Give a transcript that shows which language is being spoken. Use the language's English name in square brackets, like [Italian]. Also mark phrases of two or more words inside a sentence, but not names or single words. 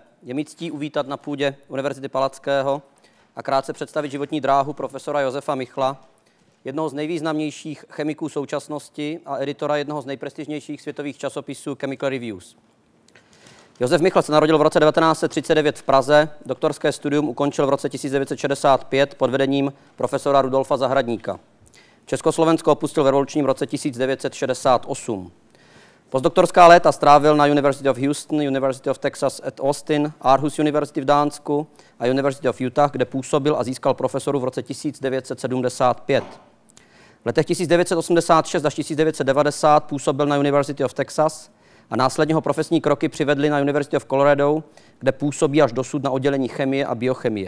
[Czech] Je mi ctí uvítat na půdě Univerzity Palackého a krátce představit životní dráhu profesora Josefa Michla, jednoho z nejvýznamnějších chemiků současnosti a editora jednoho z nejprestižnějších světových časopisů Chemical Reviews. Josef Michl se narodil v roce 1939 v Praze, doktorské studium ukončil v roce 1965 pod vedením profesora Rudolfa Zahradníka. Československo opustil v revolučním roce 1968. Postdoktorská léta strávil na University of Houston, University of Texas at Austin, Aarhus University v Dánsku a University of Utah, kde působil a získal profesoru v roce 1975. V letech 1986 až 1990 působil na University of Texas a následně ho profesní kroky přivedly na University of Colorado, kde působí až dosud na oddělení chemie a biochemie.